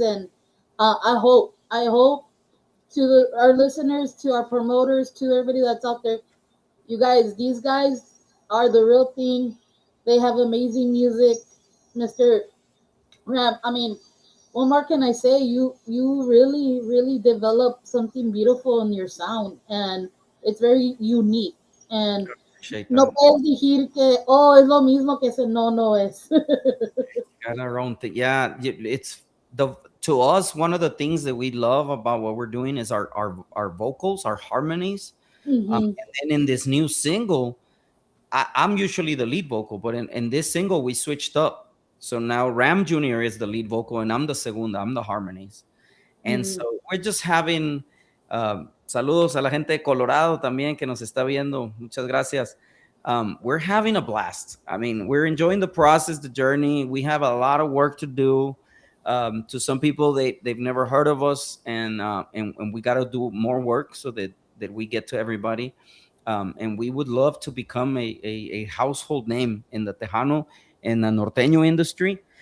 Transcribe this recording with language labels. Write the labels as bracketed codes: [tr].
[en] And I hope to our listeners, to our promoters, to everybody that's out there, you guys, these guys are the real thing. They have amazing music, Mister Ram. I mean, what more can I say? You really develop something beautiful in your sound, and it's very unique. And Appreciate no that. [es] puedes decir que oh es lo mismo que ese, no, no es. [en] Got our own thing. Yeah, it's the to us one of the things that we love about what we're doing is our vocals, our harmonies. Hmm. And then in this new single, I'm usually the lead vocal, but in this single we switched up. So now Ram Jr. is the lead vocal, and I'm the segunda. I'm the harmonies. And Hmm. so we're just having [es] saludos a la gente de Colorado también que nos está viendo. Muchas gracias. [en] We're having a blast. I mean, we're enjoying the process, the journey. We have a lot of work to do. To some people, they've never heard of us, and we got to do more work so that we get to everybody. And we would love to become a household name in the Tejano and the Norteño industry.